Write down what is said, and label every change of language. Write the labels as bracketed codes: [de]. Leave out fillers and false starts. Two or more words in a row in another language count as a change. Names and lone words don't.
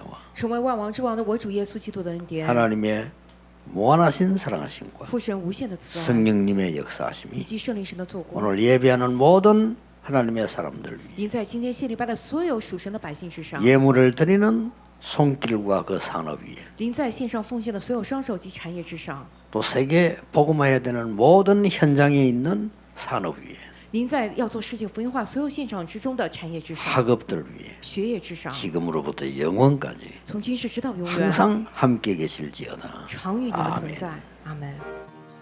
[zh] 成为万王之王的我主耶稣基督的恩典， [ko] 하나님의 무한하신 사랑하심과 [zh] 父神无限的慈爱， [ko] 성령님의 [zh] 以 [ko] 역사하심이 [zh] 及圣灵神的做工， [ko] 오늘 예배하는 모든 하나님의 사람들 위해 [zh] 临在今天献礼拜的所有属神的百姓之上， [ko] 예물을 드리는 손길과 그 산업 위에 [zh] 临在线上奉献的所有双手及产业之上， [ko] 또 세계 복음화해야 되는 모든 현장에 있는 산업 위에 [zh] 临在要做世界福音化所有现场之中的产业之上， [ko] 학업들 위에 [zh] 学业之上， [ko] 지금으로부터 영원까지 [zh] 从今世直到永远， [ko] 항상 함께 계실지어다. [zh] 常与你们同在。阿门。